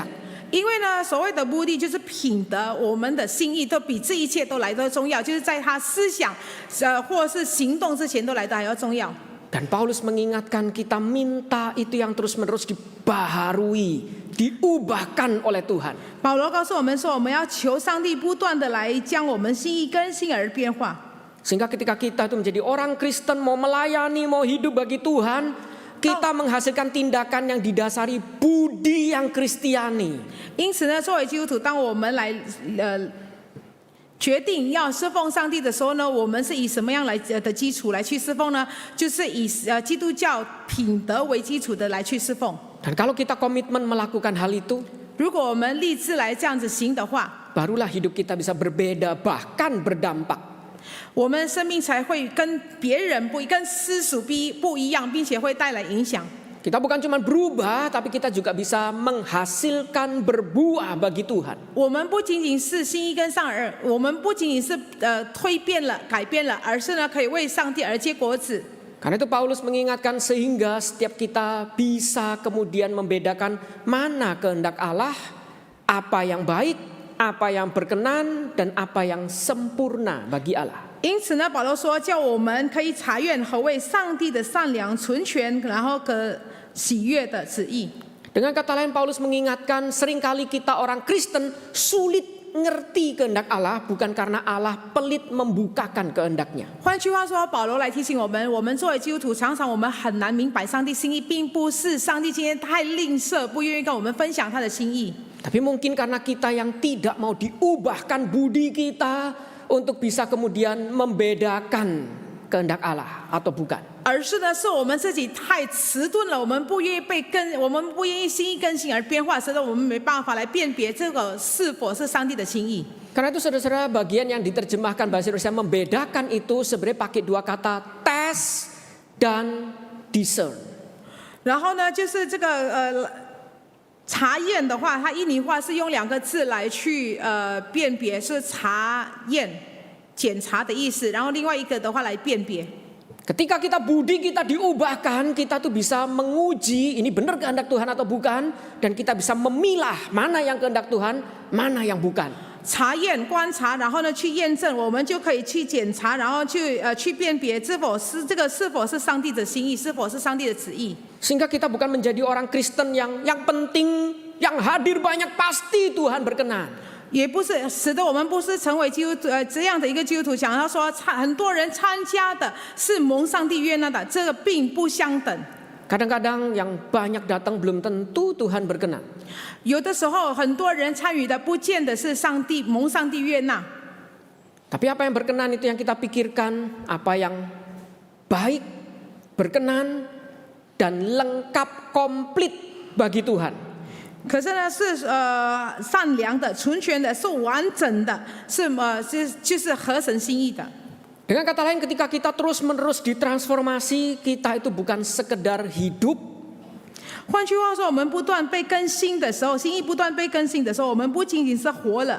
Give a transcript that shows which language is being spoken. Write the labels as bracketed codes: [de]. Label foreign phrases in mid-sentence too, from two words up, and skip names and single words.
[zh] 因为呢，所谓的目的就是品德，我们的心意都比这一切都来得重要，就是在他思想或是行动之前都来得还要重要。 [id] Dan Paulus mengingatkan kita minta itu yang terus-menerus dibaharui, diubahkan oleh Tuhan. [zh] 保罗告诉我们说，我们要求上帝不断的来将我们心意更新而变化。 [id] Sehingga ketika kita itu menjadi orang Kristen, mau melayani, mau hidup bagi Tuhan, kita menghasilkan tindakan yang didasari budi yang Kristiani. [zh] 因此呢，作为基督徒，当我们来决定要侍奉上帝的时候呢，我们是以什么样来的基础来去侍奉呢？就是以基督教品德为基础的来去侍奉。 [id] Dan kalau kita komitmen melakukan hal itu, [zh] 如果我们立志来这样子行的话， [id] barulah hidup kita bisa berbeda bahkan berdampak. [zh] 我们生命才会跟别人跟世俗不一样，并且会带来影响。 [id] Kita bukan cuma berubah, tapi kita juga bisa menghasilkan berbuah bagi Tuhan. [zh] 我们不仅仅是心意跟上而，我们不仅仅是蜕变了、改变了，而是呢可以为上帝而结果子。 [id] Karena itu Paulus mengingatkan sehingga setiap kita bisa kemudian membedakan mana kehendak Allah, apa yang baik, apa yang berkenan, dan apa yang sempurna bagi Allah. [zh] 因此呢，保罗说，叫我们可以查验何谓上帝的善良、纯全，然后喜悦的旨意。 [id] Dengan kata lain, Paulus mengingatkan seringkali kita orang Kristen sulit ngerti kehendak Allah bukan karena Allah pelit membukakan kehendaknya. [zh] 换句话说，保罗来提醒我们作为基督徒，常常我们很难明白上帝心意，并不是上帝今天太吝啬，不愿意跟我们分享他的心意。 [id] Tapi mungkin karena kita yang tidak mau diubahkan budi kita untuk bisa kemudian membedakan kehendak Allah atau bukan. [zh] 而是呢，是我们自己太迟钝了，我们不愿意心意更新而变化，使得我们没办法来辨别这个是否是上帝的心意。 [id] Karena itu saudara-saudara, bagian yang diterjemahkan bahasa Indonesia membedakan itu sebenarnya pakai dua kata test dan discern. [zh] 然后呢，就是这个查验的话，它印尼话是用2个字来去辨别，是查验、检查的意思。然后另外一个的话来辨别。 [id] Ketika kita budi kita diubahkan, kita tuh bisa menguji ini benar kehendak Tuhan atau bukan, dan kita bisa memilah mana yang kehendak Tuhan, mana yang bukan. [zh] 查验、观察，然后呢去验证，我们就可以去检查，然后去辨别是否是上帝的心意，是否是上帝的旨意。 [id] Sehingga kita bukan menjadi orang Kristen yang penting, yang hadir banyak pasti Tuhan berkenan. [zh] 也不是使得我们不是成为基督徒这样的一个基督徒，想要说很多人参加的是蒙上帝悦纳的，这个并不相等。 [id] Kadang-kadang yang banyak datang belum tentu Tuhan berkenan. [zh] 有的时候很多人参与的不见得是蒙上帝悦纳。 [id] Tapi apa yang berkenan itu yang kita pikirkan, apa yang baik, berkenan, dan lengkap komplit bagi Tuhan. [zh] 可是呢，是善良的、纯全的、是完整的，就是合神心意的。 [id] Dengan kata lain, ketika kita terus-menerus ditransformasi, kita itu bukan sekedar hidup. [zh] 换句话说，我们不断被更新的时候，心意不断被更新的时候，我们不仅仅是活了，